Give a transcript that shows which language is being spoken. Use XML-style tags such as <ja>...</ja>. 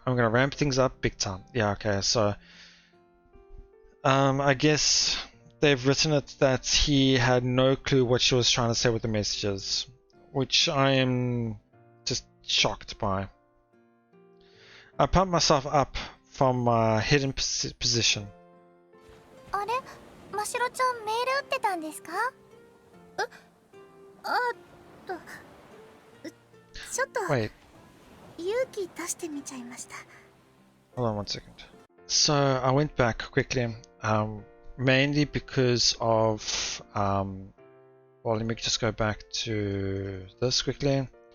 <en>I'm gonna ramp things up big time. Yeah, okay, so I guess they've written it that he had no clue what she was trying to say with the messages. which I am just shocked by. I pumped myself up from my hidden position.</en> <ja>あれ、ましろちゃんメール打ってたんですか？ちょっと</ja> <en>Wait,</en> <ja>勇気出してみちゃいました。</ja> <en>hold on one second. So I went back quickly, mainly because of, well, let me just go back to this quickly.</en>